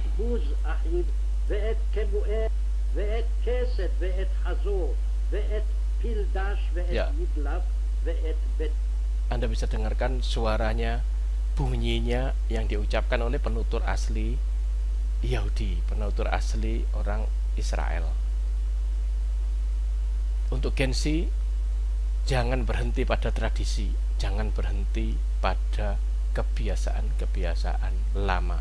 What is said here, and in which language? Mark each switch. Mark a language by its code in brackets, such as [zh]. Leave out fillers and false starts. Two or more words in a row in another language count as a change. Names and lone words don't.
[he] בוז אחיו, ואת כבואל, ואת כסד, ואת חזור, ואת פילדש, ואת ידלף, ואת בית. [id] Anda bisa dengarkan suaranya, bunyinya yang diucapkan oleh penutur asli Yahudi, penutur asli orang Israel. Untuk Gen Z, jangan berhenti pada tradisi, jangan berhenti pada kebiasaan-kebiasaan lama.